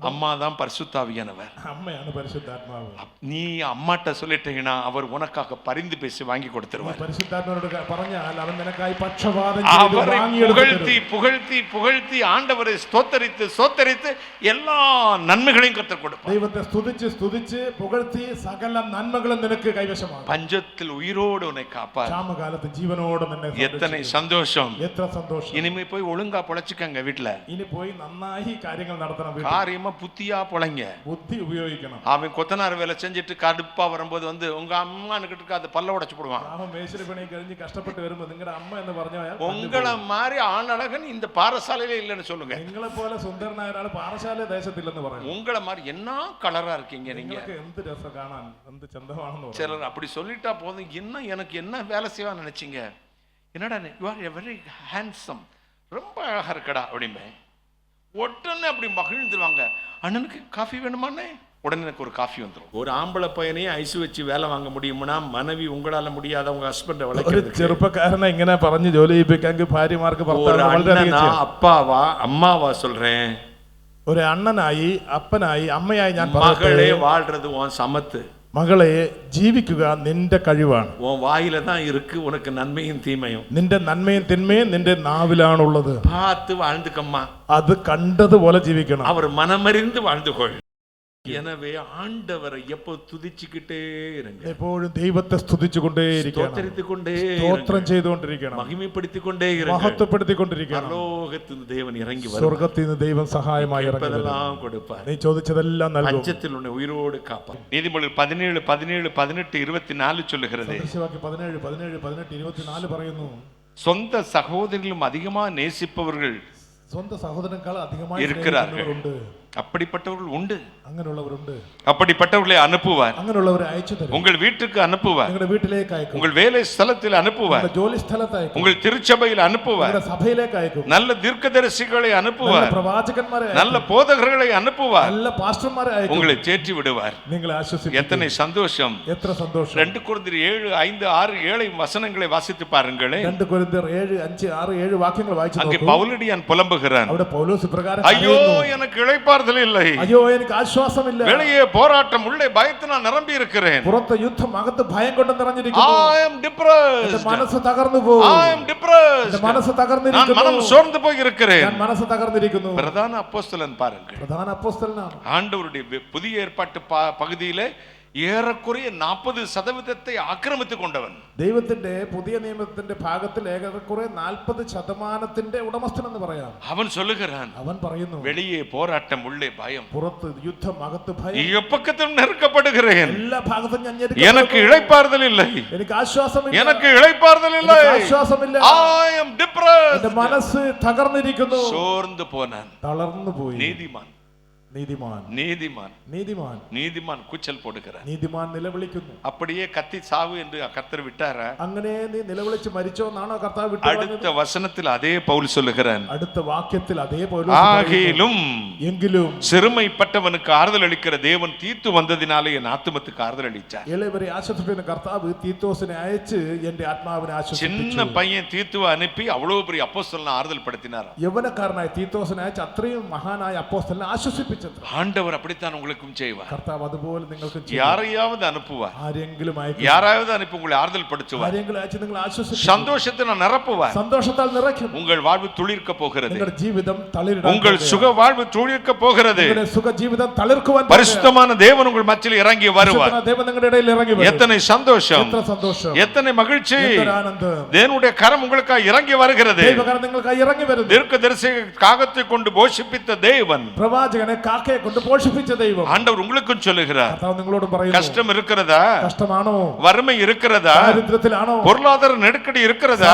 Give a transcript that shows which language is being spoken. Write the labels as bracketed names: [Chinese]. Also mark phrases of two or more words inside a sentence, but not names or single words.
[Tamil] அம்மா தான் பரிசுத்தாவியானவர். [Malayalam] അമ്മയാണ് പരിശുദ്ധാത്മാവ്. [Tamil] நீ அம்மாட்ட சொல்லிட்டீங்கன்னா அவர் உனக்காக பரிந்து பேசி வாங்கி கொடுத்துருவார். [Malayalam] പരിശുദ്ധാത്മാവോട് പറഞ്ഞാൽ അവൻ നിനക്കായി പക്ഷപാതം ചെയ്ത് [Tamil] அவரை [Malayalam] വാങ്ങിയെടുക്കും. [Tamil] புகழ்த்தி புகழ்த்தி புகழ்த்தி ஆண்டவரை ஸ்தோத்தரித்து ஸ்தோத்தரித்து எல்லா நன்மைகளையும் கர்த்தர் கொடுப்பார். [Malayalam] ദൈവത്തെ സ്തുതിച്ച് സ്തുതിച്ച് പുകഴ്ത്തി സകല നന്മകളും നിനക്ക് കൈവശമാകും. [Tamil] பஞ்சத்தில் உயிரோடு உன்னை காப்பார். [Malayalam] ക്ഷാമകാലത്ത് ജീവനോടെ നിന്നെ [Tamil] எத்தனை சந்தோஷம். சந்தோஷம். [Malayalam] എത്ര സന്തോഷം. [Tamil] இனிமே போய் ஒழுங்கா பொழைச்சுக்கங்க வீட்டுல. [Malayalam] ഇനി പോയി നന്നായി കാര്യങ്ങൾ നടത്തണം. വീട്ടിൽ [Tamil] காரியமா புத்தியா பொழைங்க. [Malayalam] ബുദ്ധി ഉപയോഗിക്കണം. [Tamil] அவன் கொத்தனார் வேலை செஞ்சுட்டு கடுப்பா வரும்போது வந்து உங்க அம்மானுக்கிட்டு அது பல்ல உடைச்சு போடுவான். [Malayalam] അവൻ മേശിരി പണി കഴിഞ്ഞ് കഷ്ടപ്പെട്ട് വരുമ്പോ നിങ്ങളുടെ അമ്മ എന്ന് പറഞ്ഞാൽ [Tamil] உங்களை மாதிரி ஆணழகன் இந்த பாரசாலையிலே இல்லைன்னு சொல்லுங்க. [Malayalam] നിങ്ങളെ പോലെ സുന്ദരനായ ഒരാൾ പാറശാല ദേശത്തില്ലെന്ന് പറയും. [Tamil] உங்களை மாதிரி என்ன கலரா இருக்கீங்க நீங்க. [Malayalam] നിങ്ങൾക്ക് എന്ത് രസം കാണാൻ, എന്ത് ചന്തമാണെന്ന് പറയും. [Tamil] சிலர் அப்படி சொல்லிட்டா போதும், என்ன எனக்கு என்ன வேலை செய்வா நினைச்சீங்க, என்னடா [English] you are a very handsome, [Tamil] ரொம்ப அழகா இருக்கடா அப்படிமே. உடனே அப்படி மகிழ்ந்துருவாங்க. அண்ணனுக்கு காஃபி வேணுமானே, உடனே எனக்கு ஒரு காஃபி வந்துடும். ஒரு ஆம்பளை பையனையும் ஐசு வச்சு வேலை வாங்க முடியும்னா மனைவி உங்களால முடியாத உங்க ஹஸ்பண்டை [Malayalam] ഒരു [Tamil] வளர்க்கிறது. [Malayalam] ചെറുപ്പക്കാരനെ ഇങ്ങനെ പറഞ്ഞ് ജോലി ചെയ്യിപ്പിക്കാൻ ഭാര്യമാർക്ക് [Tamil] ஒரு அண்ணனா அப்பாவா அம்மாவா சொல்றேன், [Malayalam] ഒരു അണ്ണനായി അപ്പനായി അമ്മയായി ഞാൻ [Tamil] மகளே வாழ்றது உன் சமத்து. [Malayalam] മകളെ ജീവിക്കുക നിന്റെ കഴിവാണ്. [Tamil] உன் வாயில தான் இருக்கு உனக்கு நன்மையும் தீமையும். [Malayalam] നിന്റെ നന്മയും തിന്മയും നിന്റെ നാവിലാണുള്ളത്. [Tamil] பார்த்து வாழ்ந்துக்கம்மா, [Malayalam] അത് കണ്ടതുപോലെ ജീവിക്കണം. [Tamil] அவர் மனமறிந்து வாழ்ந்து கொள். எனவே ஆண்டவரை எப்போ துதிச்சுக்கிட்டே இருங்க, [Malayalam] എപ്പോഴും ദൈവത്തെ സ്തുതിച്ചുകൊണ്ടേയിരിക്കണം, സ്തോത്രം ചെയ്തുകൊണ്ടിരിക്കണം, [Tamil] மகிமைப்படுத்திக்கொண்டே இருங்க. [Malayalam] മഹത്വപ്പെടുത്തിക്കൊണ്ടിരിക്കണം. [Tamil] பரலோகத்தின் தேவன் இறங்கி வரும், [Malayalam] സ്വർഗ്ഗത്തിൽ നിന്ന് ദൈവം സഹായമായി ഇറങ്ങി വരും. [Tamil] கொடுப்பார். [Malayalam] നീ ചോദിച്ചതെല്ലാം നൽകും. [Tamil] பஞ்சத்தில் உன்னை உயிரோடு காப்பார். நீதிமொழிகள் 17, 17, 18, 24 சொல்லுகிறது. [Malayalam] 17, 17, 18, 24 പറയുന്നു. [Tamil] சொந்த சகோதரிலும் அதிகமா நேசிப்பவர்கள் [Malayalam] സ്വന്തം സഹോദരനേക്കാൾ അധികമായി [Tamil] இருக்கிறார்கள். [Malayalam] സ്നേഹിക്കുന്നവരുണ്ട്. [Tamil] அப்படிப்பட்டவர்கள் உண்டு. [Malayalam] അങ്ങനെയുള്ളവരുണ്ട്. [Tamil] அப்படிப்பட்டவர்களை அனுப்புவார். [Malayalam] അങ്ങനെയുള്ളവരെ അയച്ചു തരും. [Tamil] உங்கள் வீட்டுக்கு அனுப்புவார். [Malayalam] നിങ്ങളുടെ വീട്ടിലേക്ക് അയക്കും. [Tamil] உங்கள் வேலை ஸ்தலத்தில் அனுப்புவார். [Malayalam] നിങ്ങളുടെ ജോലി സ്ഥലത്ത് അയക്കും. [Tamil] உங்கள் திருச்சபையில் அனுப்புவார். [Malayalam] നിങ്ങളുടെ സഭയിലേക്ക് അയക്കും. [Tamil] நல்ல தீர்க்கதரிசிகளை அனுப்புவார். [Malayalam] പ്രവാചകന്മാരെ അയക്കും. [Tamil] நல்ல போதகர்களை அனுப்புவார். [Malayalam] നല്ല പാസ്റ്റർമാരെ അയക്കും. [Tamil] உங்களை தேற்றி விடுவார். [Malayalam] നിങ്ങളെ ആശ്വസിപ്പിക്കും. [Tamil] எத்தனை சந்தோஷம். [Malayalam] എത്ര സന്തോഷം. [Tamil] 2 கொரிந்தியர் 7, 5, 6, 7 வசனங்களை வாசித்து பாருங்களே. [Malayalam] 2 കൊരിന്ത്യർ 7, 5, 6, 7 വാക്യങ്ങൾ വായിച്ചു [Tamil] அங்கே [Malayalam] നോക്കൂ. [Tamil] பவுலடியான் புலம்புகிறான். [Malayalam] അവിടെ പൗലോസ് പ്രകാരം [Tamil] ஐயோ எனக்கு இளைப்பாறுதல் இல்லை, [Malayalam] അയ്യോ എനിക്ക് ആശ്വാസമില്ല, [Tamil] வெளியே போராட்டம், உள்ளே பயத்தினால் நிரம்பி இருக்கிறேன், [Malayalam] പുറത്ത് യുദ്ധം അകത്ത് ഭയം കൊണ്ട് നിറഞ്ഞിരിക്കുന്നു, [English] I am depressed, [Malayalam] എന്റെ മനസ്സ് തകർന്നു പോകും, [English] I am depressed, [Malayalam] എന്റെ മനസ്സ് [Tamil] நான் [Malayalam] തകർന്നിരിക്കുന്നു, [Tamil] மனம் சோர்ந்து போய் இருக்கிறேன். [Malayalam] ഞാൻ മനസ്സ് തകർന്നിരിക്കുന്നു. [Tamil] பிரதான அப்போஸ்தலன் பாருங்கள், [Malayalam] പ്രധാന അപ്പോസ്തലനാണ്. [Tamil] ஆண்டவருடைய புதிய ஏற்பாட்டு பகுதியிலே ஏறக்குறைய 40% ஆக்கிரமித்துக் கொண்டவன். [Malayalam] ദൈവത്തിന്റെ പുതിയ നിയമത്തിന്റെ ഭാഗത്തിൽ ഏകദേശം 40% ഉടമസ്ഥൻ എന്ന് പറയാം. [Tamil] அவன் சொல்லுகிறான், [Malayalam] അവൻ പറയുന്നു, [Tamil] வெளியே போராட்டம், உள்ளே பயம், [Malayalam] പുറത്ത് യുദ്ധം അകത്ത് ഭയം, [Tamil] எப்பக்கத்திலும் நெருக்கப்படுகிறேன், [Malayalam] എല്ലാ ഭാഗത്തും ഞാൻ [Tamil] எனக்கு இளைப்பாறுதல் இல்லை, [Malayalam] എനിക്ക് ആശ്വാസമില്ല, [Tamil] எனக்கு இளைப்பாறுதல் இல்லை, [Malayalam] ആശ്വാസമില്ല, [English] I am depressed, [Malayalam] എന്റെ മനസ്സ് തകർന്നിരിക്കുന്നു, [Tamil] சோர்ந்து போனான். [Malayalam] തളർന്നു പോയി. [Tamil] நீதிமான் [Malayalam] നീതിമാൻ [Tamil] நீதிமான் [Malayalam] നീതിമാൻ [Tamil] நீதிமான் கூச்சல் போடுகிறார். [Malayalam] നീതിമാൻ നിലവിളിക്കുന്നു. [Tamil] அப்படியே கத்தி சாவு என்று கர்த்தர் விட்டாரா? [Malayalam] അങ്ങനെ നീ നിലവിളിച്ച് മരിച്ചോ എന്നാണോ കർത്താവ് വിട്ടു? [Tamil] அடுத்த வசனத்தில் அதே பவுல் சொல்லுகிறான், [Malayalam] അടുത്ത വാക്യത്തിൽ അതേ പൗലോസ് [Tamil] ஆகிலும் [Malayalam] എങ്കിലും [Tamil] சிறுமைப்பட்டவனுக்கு ஆறுதல் அளிக்கிற தேவன் தீத்து வந்ததினாலே என் ஆத்துமத்துக்கு ஆறுதல் அளிச்சார். [Malayalam] എളിയവരെ ആശ്വസിപ്പിക്കുന്ന കർത്താവ് തീത്തോസിനെ അയച്ച് എന്റെ ആത്മാവിനെ ആശ്വസിപ്പിച്ചു. [Tamil] சின்ன பையன் தீத்துவை அனுப்பி அவ்வளவு பெரிய அப்போஸ்தலனை ஆறுதல் படுத்தினார். [Malayalam] യൗവനക്കാരനായ തീത്തോസിനെ അയച്ച് അത്രയും മഹാനായ അപ്പോസ്തലനെ ആശ്വസിപ്പിച്ചു. [Tamil] ஆண்டவர் அப்படித்தான் உங்களுக்கும் செய்வார். [Malayalam] കർത്താവ് അതുപോലെ നിങ്ങൾക്ക് [Tamil] யாரையாவது அனுப்புவார், [Malayalam] ആരെങ്കിലും അയക്കും, [Tamil] யாராவது அனுப்பி உங்களை ஆறுதல் படுத்துவார், [Malayalam] ആരെങ്കിലും അയച്ച് നിങ്ങൾ ആശ്വസിപ്പിക്കും, [Tamil] சந்தோஷத்தை நிரப்புவார், [Malayalam] സന്തോഷത്താൽ നിറയ്ക്കും. [Tamil] உங்கள் வாழ்வு துளிர்க்க போகிறது, [Malayalam] നിങ്ങളുടെ ജീവിതം തളിരിടാൻ [Tamil] உங்கள் சுக வாழ்வு துளிர்க்க போகிறது, [Malayalam] നിങ്ങളുടെ സുഖ ജീവിതം തളിർക്കുവാൻ [Tamil] பரிசுத்தமான தேவன் உங்கள் மத்தியில் இறங்கி வருவார். [Malayalam] ദൈവം നിങ്ങളുടെ ഇടയിൽ ഇറങ്ങി വരും. [Tamil] எத்தனை சந்தோஷம், [Malayalam] എത്ര സന്തോഷം, [Tamil] எத்தனை மகிழ்ச்சி, [Malayalam] എത്ര ആനന്ദം. [Tamil] தேவனுடைய கரம் உங்களுக்காக இறங்கி வருகிறது. [Malayalam] ദൈവകരം നിങ്ങൾക്കായി ഇറങ്ങി വരുന്നു. [Tamil] தீர்க்கதரிசி காகத்தை கொண்டு போஷிப்பித்த தேவன், [Malayalam] പ്രവാചകനെ കാക്കയെ കൊണ്ട് പോഷിപ്പിച്ച ദൈവം [Tamil] ஆண்டவர் உங்களுக்கும் சொல்லுகிறார், [Malayalam] കർത്താവ് നിങ്ങളോട് പറയുന്നു, [Tamil] கஷ்டம் இருக்கிறதா, [Malayalam] കഷ്ടമാണോ, [Tamil] வறுமை இருக்கிறதா, [Malayalam] ദാരിദ്ര്യത്തിലാണോ, [Tamil] பொருளாதார நெருக்கடி இருக்கிறதா,